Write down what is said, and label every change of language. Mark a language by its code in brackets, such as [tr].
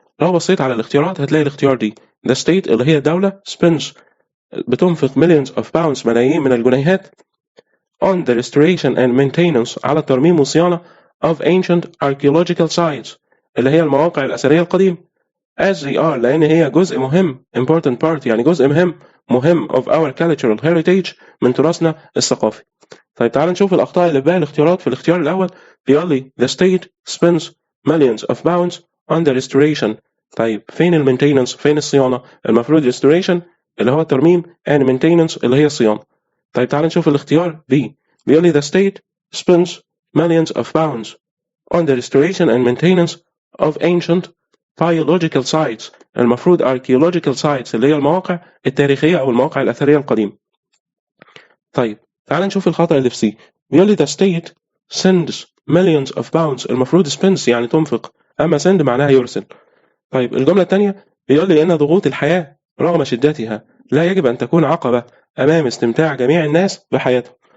[ar] لو بصيت على الاختيارات هتلاقي الاختيار دي [en] the state [ar] اللي هي الدولة [en] spends، [ar] بتنفق [en] millions of pounds [ar] ملايين من الجنيهات [en] on the restoration and maintenance [ar] على الترميم والصيانة [en] of ancient archaeological sites [ar] اللي هي المواقع الأثرية القديمة [en] as they are، [ar] لأن هي جزء مهم [en] important part، [ar] يعني جزء مهم [en] of our cultural heritage [ar] من تراثنا الثقافي. طيب تعال نشوف الأخطاء اللي باقي الاختيارات. في الاختيار الأول بيقول لي [en] the state spends millions of pounds on the restoration. [ar] طيب فين المينتيننس، فين الصيانة؟ المفروض [en] restoration [ar] اللي هو الترميم [en] and maintenance [ar] اللي هي الصيانة. طيب تعال نشوف الاختيار B، بيقول لي [en] the state spends millions of pounds on the restoration and maintenance of ancient archaeological sites، [ar] المفروض [en] archaeological sites [ar] اللي هي المواقع التاريخية أو المواقع الأثرية القديمة. طيب تعال نشوف الخطأ اللي في C، بيقول لي [en] the state sends millions of pounds، [ar] المفروض [en] spends [ar] يعني تنفق، أما [en] send [ar] معناها يرسل. طيب الجملة الثانية بيقول لي إن ضغوط الحياة رغم شدتها لا يجب أن تكون عقبة أمام استمتاع جميع الناس بحياتهم.